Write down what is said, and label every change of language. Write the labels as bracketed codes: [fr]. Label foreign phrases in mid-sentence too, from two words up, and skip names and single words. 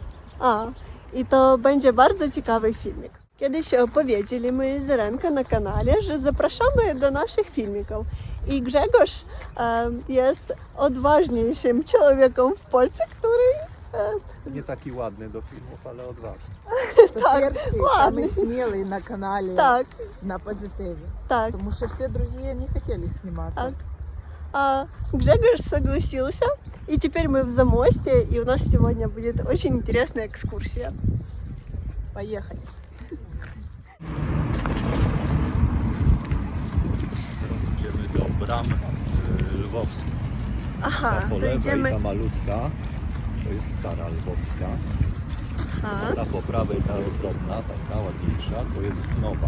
[pl] I to będzie bardzo ciekawy filmik. Kiedyś powiedzieliśmy z Irenką na kanale, że zapraszamy do naszych filmików. I Grzegorz jest odważniejszym człowiekiem w Polsce, który Nie taki ładny do filmów, ale odważny. [ru] Это первый, ладно. самый смелый на канале Так, на позитиве. так, Потому что все другие не хотели сниматься. так. А Гжегош согласился, и теперь мы в Замосте, и у нас сегодня будет очень интересная экскурсия. Поехали. [pl] Teraz idziemy do bram lwowskich. Aha, Ta po to lewej, idziemy... ta malutka, to jest stara lwowska. Aha, Ta po prawej, ta ozdobna, taka ładniejsza, to jest nowa.